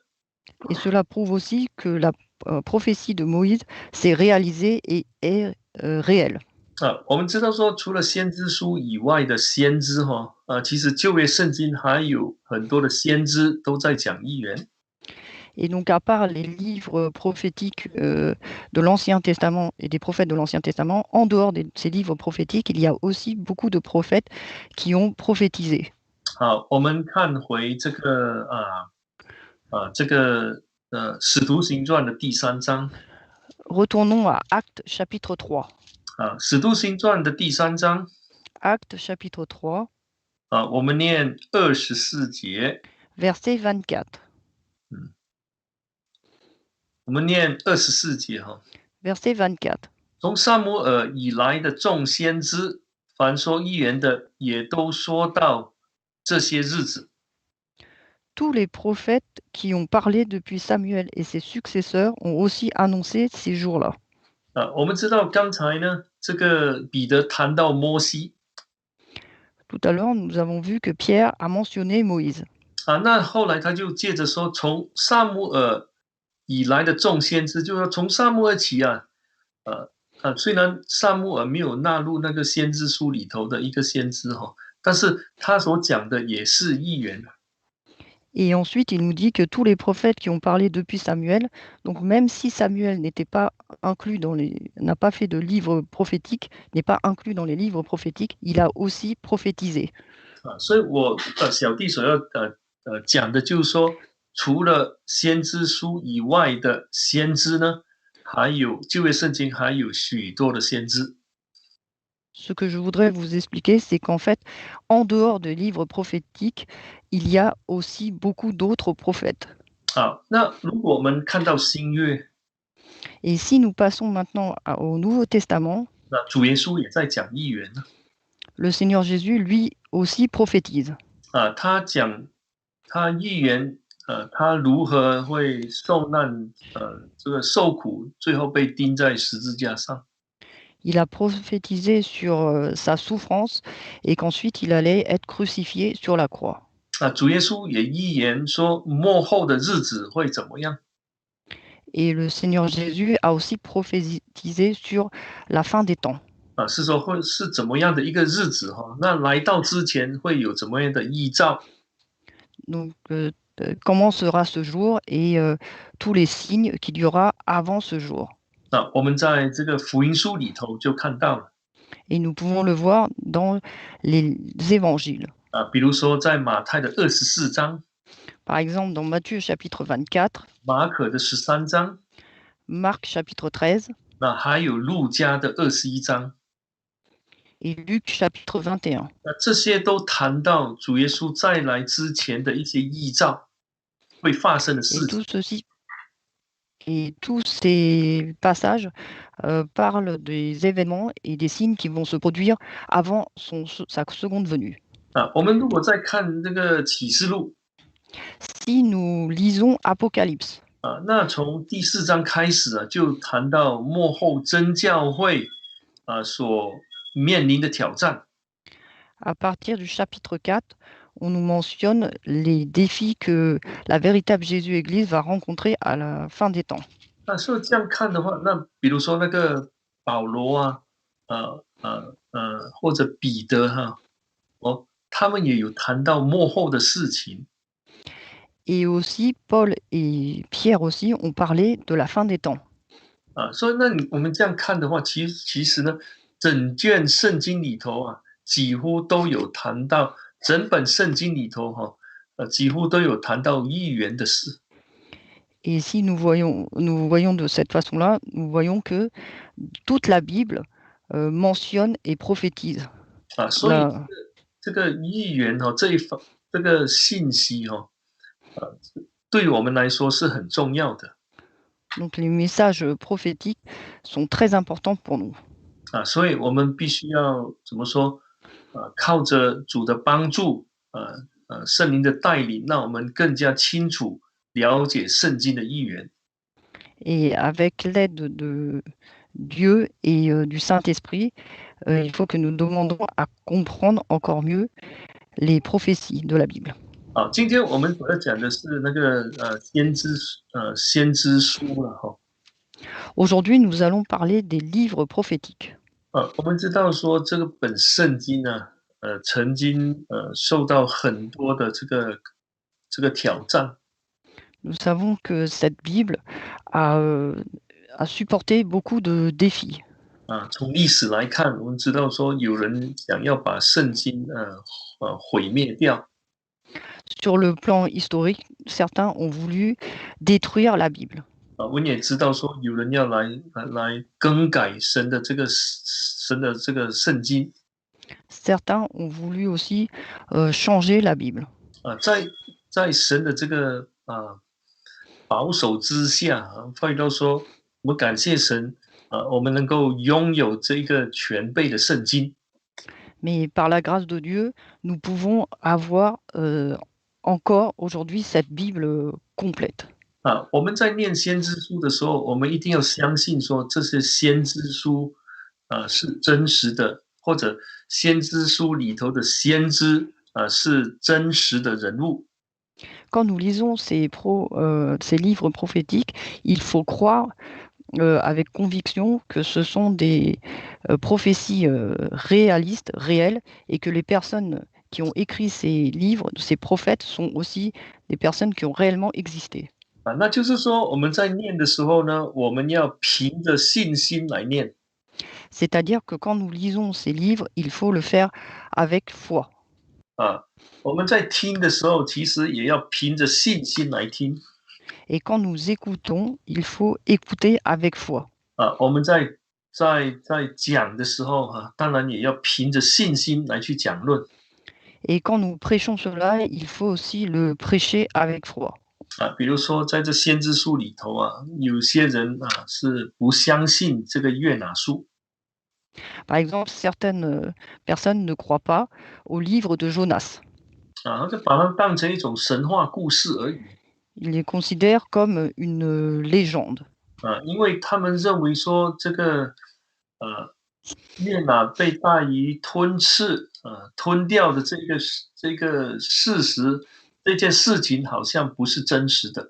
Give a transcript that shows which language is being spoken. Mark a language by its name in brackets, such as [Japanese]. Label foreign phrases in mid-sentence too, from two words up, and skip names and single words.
[French] Et cela prouve aussi que la prophétie de Moïse s'est réalisée et est réelle. [Chinese] 我们知道说除了先知书以外的先知其实旧约圣经还有很多的先知都在讲预言。 [French] Et donc, à part les livres prophétiques de l'Ancien Testament et des prophètes de l'Ancien Testament, en dehors de ces livres prophétiques, il y a aussi beaucoup de prophètes qui ont prophétisé. [Chinese] 我们看回这个使徒行传的第3章。 [French] Retournons à Actes chapitre 3. [Chinese] 使徒行传的第3章。 [French] Actes chapitre 3. [Chinese] 我们念24节。 [French] Verset 24. [Chinese] 我们念24节。 [French] Verset 24. [Chinese] 从撒母耳以来的众先知，凡说预言的，也都说到这些日子。 [French] Tous les prophètes qui ont parlé depuis Samuel et ses successeurs ont aussi annoncé ces jours-là. [Chinese] 我们知道刚才呢，这个彼得谈到摩西。 [French] Tout à l'heure, nous avons vu que Pierre a mentionné Moïse. [Chinese] 那后来他就接着说，从撒母耳以来的众先知，就是说从撒母耳起虽然撒母耳没有纳入那个先知书里头的一个先知但是他所讲的也是预言。 [French] Et ensuite, il nous dit que tous les prophètes qui ont parlé depuis Samuel, donc même si Samuel n'était pas inclus n'a pas fait de livre prophétique, n'est pas inclus dans les livres prophétiques, il a aussi prophétisé. [Chinese] 所以我小弟所要讲的就是说，除了先知书以外的先知呢，还有旧约圣经还有许多的先知。 [French] Ce que je voudrais vous expliquer, c'est qu'en fait, en dehors des livres prophétiques, il y a aussi beaucoup d'autres prophètes. [Chinese] 好，那如果我们看到新约， [French] Et si nous passons maintenant au Nouveau Testament, [Chinese] 那主耶稣也在讲预言呢。 [French] le Seigneur Jésus, lui aussi, prophétise. [Chinese] 他讲他预言，他如何会受难，这个受苦，最后被钉在十字架上。 [French] Il a prophétisé sur sa souffrance et qu'ensuite il allait être crucifié sur la croix. [Chinese] 主耶稣也预言说末后的日子会怎么样。 [French] Et le Seigneur Jésus a aussi prophétisé sur la fin des temps. [Chinese] 是说会是怎么样的一个日子哈？那来到之前会有怎么样的预兆？ [French] Donc, comment sera ce jour et tous les signes qu'il y aura avant ce jour. [Chinese] 我们在这个福音书里头就看到了。 [French] Et nous pouvons le voir dans les évangiles. [Chinese] 比如说在马太的24章， [French] Par exemple, dans Matthieu chapitre 24, [Chinese] 马可的13章， [French] Marc chapitre 13 [Chinese] 那还有路加的21章， [French] et Luc chapitre 21. [Chinese] 那这些都谈到主耶稣再来之前的一些预兆会发生的 [French] Et [Chinese] 事情。 [French] tout ceci, et tous ces passages parlent des événements et des signes qui vont se produire avant sa seconde venue. [Chinese] 我们如果再看这个启示录， [French] Si nous lisons Apocalypse, [Chinese] 那从第4章开始就谈到末后真教会所面临的挑战。 [French] à partir du chapitre 4, on nous mentionne les défis que la véritable Jésus-Église va rencontrer à la fin des temps. [Chinese] 所以这样看的话，那比如说那个保罗或者彼得他们也有谈到幕后的事情。 [French] Et aussi, Paul et Pierre aussi ont parlé de la fin des temps. [Chinese] 所以我们这样看的话，其实呢，整卷圣经里头几乎都有谈到，整本圣经里头几乎都有谈到预言的事。 [French] Et si nous voyons de cette façon-là, nous voyons que toute la Bible mentionne et prophétise. [Chinese] 所以这个预言这个信息对我们来说是很重要的。 [French] Donc les messages prophétiques sont très importants pour nous. [Chinese] 所以我们必须要怎么说？靠着主的帮助，圣灵的带领，让我们更加清楚了解圣经的预言。 [French] Et avec l'aide de Dieu et du Saint-Esprit, il faut que nous demandons à comprendre encore mieux les prophéties de la Bible. [Chinese] 今天我们所要讲的是那个先知书了哈。 [French] Aujourd'hui, nous allons parler des livres prophétiques. [Chinese] 我们知道说这个本圣经呢，曾经受到很多的这个挑战。 [French] Nous savons que cette Bible a supporté beaucoup de défis. [Chinese] 从历史来看，我们知道说有人想要把圣经毁灭掉。 [French] Sur le plan historique, certains ont voulu détruire la Bible. [Chinese] 我们也知道说有人要来更改神的这个圣经。 [French] Certains ont voulu aussi changer la Bible. [Chinese] 在神的这个保守之下，快到说我们感谢神，我们能够拥有这个全备的圣经。 [French] Mais par la grâce de Dieu, nous pouvons avoir encore aujourd'hui cette Bible complète. [Chinese] 我们在念先知书的时候，我们一定要相信说这些先知书是真实的，或者先知书里头的先知是真实的人物。 [French] Quand nous lisons ces livres prophétiques, il faut croire avec conviction que ce sont des prophéties réalistes, réelles, et que les personnes qui ont écrit ces livres, ces prophètes, sont aussi des personnes qui ont réellement existé. [Chinese] 那就是说我们在念的时候呢，我们要凭着信心来念。 [French] C'est-à-dire que quand nous lisons ces livres, il faut le faire avec foi. [Chinese] 我们在听的时候，其实也要凭着信心来听。 [French] Et quand nous écoutons, il faut écouter avec foi. [Chinese] 我们在在讲的时候当然也要凭着信心来去讲论 [French] Et quand nous prêchons cela, il faut aussi le prêcher avec foi. [Chinese] 比如说在这先知书里头有些人是不相信这个约拿书 [French] Par exemple, certaines personnes ne croient pas au livre de Jonas. [Chinese] 他就把它当成一种神话故事而已 [French] Ils les considèrent comme une légende. [Chinese] 因为他们认为说这个约拿被大鱼吞吃吞掉的这个事实，这件事情好像不是真实的